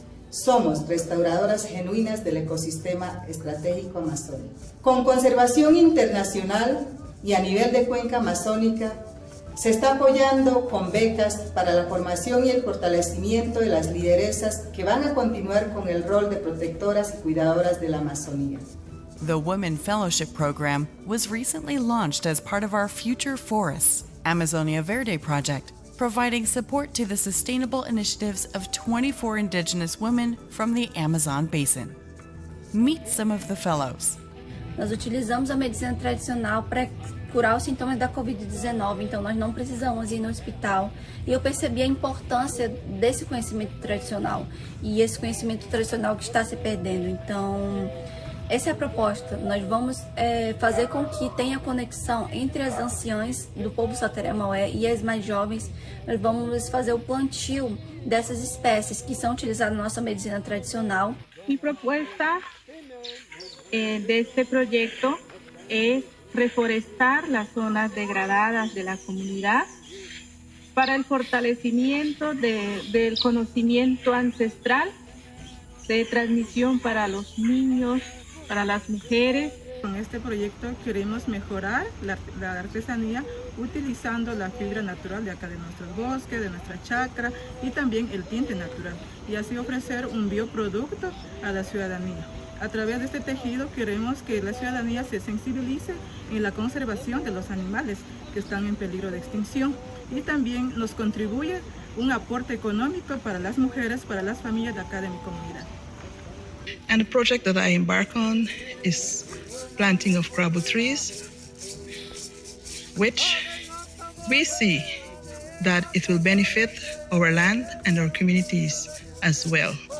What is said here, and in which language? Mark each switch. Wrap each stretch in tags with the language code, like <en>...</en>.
<es>Somos restauradoras genuinas del ecosistema estratégico amazónico. Con conservación internacional y a nivel de cuenca amazónica, se está apoyando con becas para la formación y el fortalecimiento de las lideresas que van a continuar con el rol de protectoras y cuidadoras de la Amazonía.</es> <en>The Women Fellowship Program was recently launched as part of our Future Forests, Amazonia Verde project, providing support to the sustainable initiatives of 24 Indigenous women from the Amazon Basin. Meet some of the fellows.</en> <pt>Nós utilizamos a medicina tradicional para curar os sintomas da Covid-19, então nós não precisamos ir no hospital. E eu percebi a importância desse conhecimento tradicional e esse conhecimento tradicional que está se perdendo. Então, essa é a proposta. Nós vamos fazer com que tenha conexão entre as anciãs do povo Sateré-Maué e as mais jovens. Nós vamos fazer o plantio dessas espécies que são utilizadas na nossa medicina tradicional.</pt> <es>Mi propuesta de este proyecto es reforestar las zonas degradadas de la comunidad para el fortalecimiento del conocimiento ancestral, de transmisión para los niños, para las mujeres. Con este proyecto queremos mejorar la artesanía utilizando la fibra natural de acá de nuestros bosques, de nuestra chacra y también el tinte natural, y así ofrecer un bioproducto a la ciudadanía. A través de este tejido queremos que la ciudadanía se sensibilice en la conservación de los animales que están en peligro de extinción y también nos contribuye un aporte económico para las mujeres, para las familias de acá de mi comunidad.</es> <en>And the project that I embark on is planting of crabwood trees, which we see that it will benefit our land and our communities as well.</en>